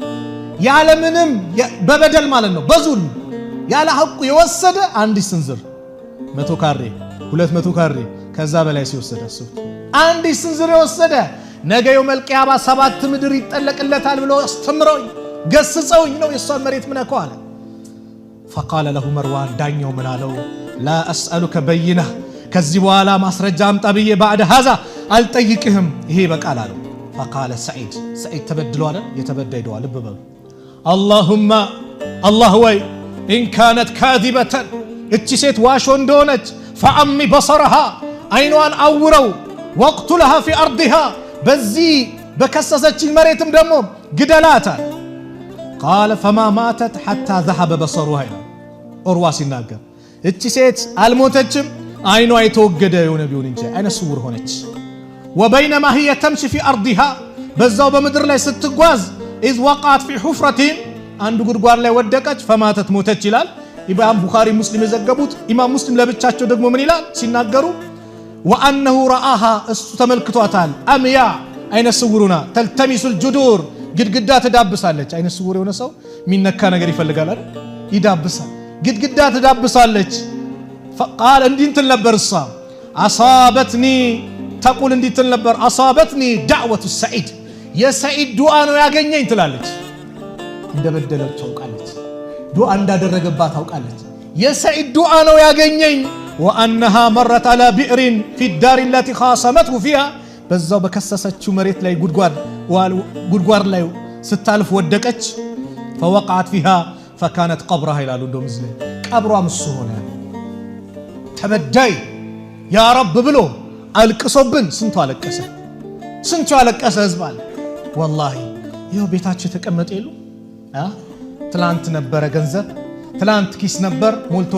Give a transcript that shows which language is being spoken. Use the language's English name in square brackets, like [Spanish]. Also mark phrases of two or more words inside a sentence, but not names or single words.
[Amharic] ያለምንም በበደል ማለት ነው በዙልም ያለ ሐቁ የወሰደ አንድ ስንዝር 100 ካሬ 200 ካሬ ከዛ በላይ ሲወሰደ እሱ አንድ ስንዝር የወሰደ ነገ [Arabic] يوم القيامة [Amharic] 7 ምድር ይጠለቅለታል ብሎ አስተምረውኝ ገስጸውኝ ነው የሷን መሬት ምነካው አለ [Arabic] فقال له مروان [Amharic] ዳኛው ምን አለው [Arabic] لا اسالك بينه [Amharic] ከዚህ በኋላ ማስረጃ አምጣ ብዬ [Arabic] بعد هذا [Amharic] አልጠይቅህም ይሄ በቃል አለው [Arabic] فقال سعيد [Amharic] ተበድሏል አይደል የተበደይደዋል ልብ በሉ [Arabic] اللهم الله [Amharic] ወይ [Arabic] إن كانت كاذبة [Amharic] እቺ ሴት ዋሾ እንደሆነች [Arabic] فعمي بصرها [Amharic] አይኗን አውረው [Arabic] وقتلها في أرضها [Amharic] በዚህ በከሰሰችኝ መሬትም ደግሞ ግደላታል [Arabic] قال فما ماتت حتى ذهب بصرها [Amharic] ኦርዋ ሲናገር እቺ ሴት አልሞተችም አይኗ የተወገደ የሆነ ቢሆን እንጂ አይነ ስውር ሆነች [Arabic] وبينما هي تمشي في أرضها [Amharic] በዛው በምድር ላይ ስትጓዝ [Arabic] إذ وقعت في حفرة [Amharic] አንዱ ጉድጓድ ላይ ወደቀች فماتت ሞተች ይላል ኢማም ቡኻሪ ሙስሊም የዘገቡት ኢማም ሙስሊም ለብቻቸው ደግሞ ምን ይላል ሲናገሩ [Arabic] وأنه رآها [Amharic] እሱ ተመልክቷታል አምያ አይነ ስውሩና [Arabic] تلتمس الجدور [Amharic] ግድግዳ ትዳብሳለች አይነ ስውር የሆነ ሰው ሚነካ ነገር ይፈልጋል አይደል ይዳብሳል ግድግዳ ትዳብሳለች فقال እንዲህ እንትን ነበር እሷ [Arabic] أصابتني تقول [Amharic] እንዲህ እንትን ነበር [Arabic] أصابتني دعوة السعيد [Amharic] የሰዒድ ዱዓ ነው ያገኘኝ ትላለች እንደበደለች ታውቃለች ዱዓ እንዳደረገባት ታውቃለች የሰዒድ ዱዓ ነው ያገኘኝ [Arabic] وأنها مرت على بئر في الدار التي خاصمته فيها [Amharic] በዛው በከሰሰችው መሬት ላይ ጉድጓድ ላይ ስታልፍ ወደቀች [Arabic] فوقعت فيها فكانت قبرها [Amharic] ይላሉ እንደውም እዚህ ቀብሯ ምሱ ሆነ ተበዳይ [Arabic] يا رب [Amharic] ብሎ አልቅሶብን ስንቱ አለቀሰ ህዝብ አለ والله ይሄው ቤታቸው ተቀመጠ ይሉ ትላንት ነበረ ገንዘብ ትላንት ኪስ ነበር ሞልቶ